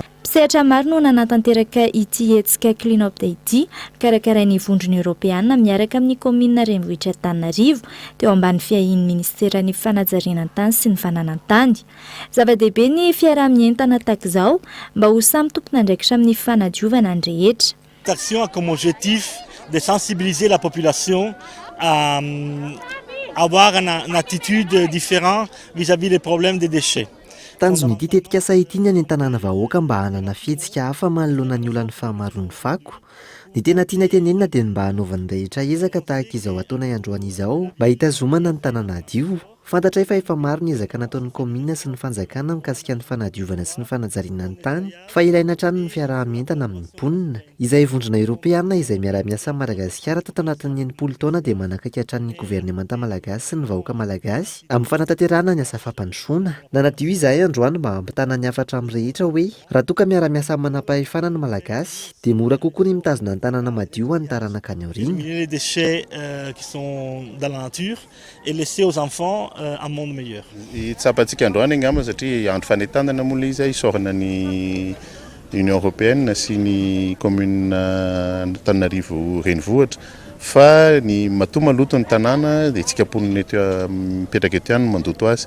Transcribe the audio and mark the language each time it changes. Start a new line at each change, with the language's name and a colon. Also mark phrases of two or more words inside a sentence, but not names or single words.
Malagasy: Mpisehatra maro no nanatanteraka ity hetsika Clean Up Day ity karakarain'ny vondrona Europeana miaraka amin'ny Komina Renivohitra Antananarivo teo ambany fiahin'ny Ministeran'ny Fanajariana ny tany sy ny fananantany. Zava-dehibe ny fiarah-mientana tahak'izao mba ho samy tompon'andraikitra amin'ny fanadiovana ny rehetra.
French: Cette action a comme objectif de sensibiliser la population à avoir une attitude différente vis-à-vis des problèmes des déchets.
Malagasy: Tanjony ity tetikasa ity ny any an-tanàna vahoaka mba hanana fihetsika hafa manoloana ny olana fahamaron'ny fako. Ny tena tiana tenenina dia mba hanaovan'ny rehetra ezaka tahaka izao ataona androany izao mba hitazomana ny tanàna adio. Fantatra efa maro ny ezaka nataon'ny komina sy ny fanjakana mikasika ny fanadiovana sy ny fanajariana ny tany fa ilaina hatrany ny fiarah-mientana amin'ny mponina. Izay vondrona Europeana izay miara-miasa amin'ny Madagasikara tato anatin'ny 80 taona dia manakaiky hatrany ny governemanta malagasy sy ny vahoaka malagasy amin'ny fanatanterahana ny asa fampandrosoana. Nanadio izahay androany mba hampitana ny hafatra amin'ny rehetra hoe raha toka miara-miasa amin'ny manam-pahefana ny malagasy dia mora kokoa ny mitazona ny tanàna madio any taranaka any aoriana.
French: Les déchets qui sont dans la nature et laisser aux enfants un monde meilleur.
Malagasy: Itsapantsika androany angamba satria andro fanentanana moa izy isorana ny Union Européenne sy ny commune Antananarivo renivohitra fa ny matoa maloto ny tanàna dia tsika mponina eto mipetraka eto ihany mandoto azy.